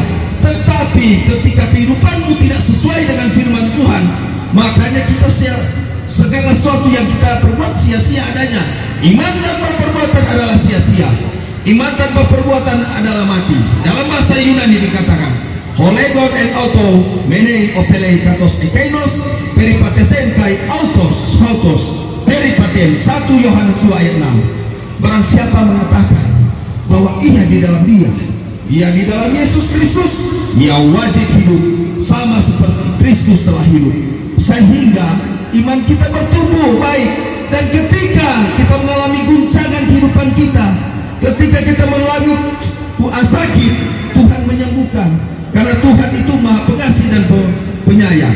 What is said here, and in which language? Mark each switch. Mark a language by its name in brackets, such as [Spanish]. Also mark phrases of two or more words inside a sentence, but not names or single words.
[Indonesian] Tetapi ketika kehidupanmu tidak sesuai dengan firman Tuhan, makanya kita segala sesuatu yang kita perbuat sia-sia adanya. Iman tanpa perbuatan adalah sia-sia. Iman tanpa perbuatan adalah mati. Dalam bahasa Yunani dikatakan, [Greek] ὁ λέγων ἐν αὐτῷ μένειν ὀφείλει καθὼς ἐκεῖνος περιεπάτησεν καὶ αὐτὸς περιπατεῖν. [Indonesian] 1 Yohanes 2 ayat 6. Barang siapa mengatakan bahwa ia di dalam dia, ia di dalam Yesus Kristus, ia wajib hidup sama seperti Kristus telah hidup, sehingga iman kita bertumbuh baik. Dan ketika kita mengalami guncangan kehidupan kita, ketika kita mengalami sakit, Tuhan menyembuhkan, karena Tuhan itu Maha Pengasih dan Penyayang.